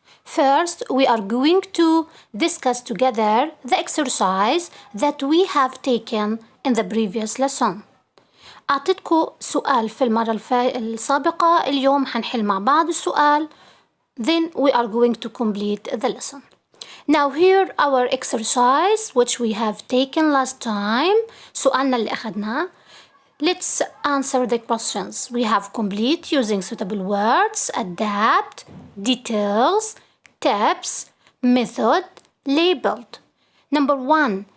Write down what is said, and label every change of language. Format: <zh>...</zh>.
<en>First, we are going to discuss together the exercise that we have taken in the previous lesson.</en> <ar>أعطيتكم سؤال في المرة السابقة. اليوم حنحل مع بعض السؤال.</ar> <en>Then we are going to complete the lesson. Now here our exercise which we have taken last time.</en> <ar>سؤالنا اللي أخذناه.</ar> <en>Let's answer the questions. We have complete using suitable words, adapt, details, tips, method, labeled. Number 1.</en>